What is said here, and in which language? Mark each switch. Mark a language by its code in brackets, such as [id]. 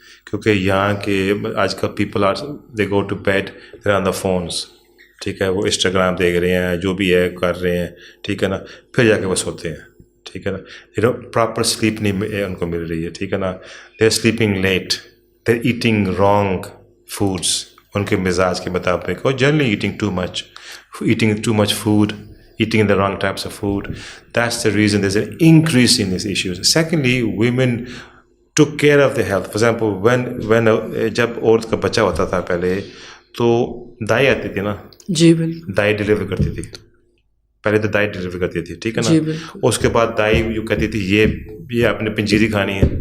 [ur] کیونکہ یہاں کے آج کل [en] people are they go to bed they on the phones, [ur] ٹھیک ہے، وہ انسٹاگرام دیکھ رہے ہیں، جو بھی ہے کر رہے ہیں، ٹھیک ہے نا، پھر جا کے وہ سوتے ہیں، ٹھیک ہے نا، پراپر سلیپ نہیں ان کو مل رہی ہے، ٹھیک ہے نا، [en] they are sleeping late, they are eating wrong foods [ur] ان کے مزاج کے مطابق، اور [en] Generally eating too much food, eating the wrong types of food. That's the reason there's an increase in these issues. Secondly, women took care of their health. For example, when [ur] جب عورت کا بچہ ہوتا تھا پہلے تو دائی آتی تھی نا، جی بالکل، دائی ڈلیور کرتی تھی، پہلے تو دائی ڈلیور کرتی تھی، ٹھیک ہے نا، اس کے بعد دائی جو کہتی تھی یہ آپ نے پنجیری کھانی ہے.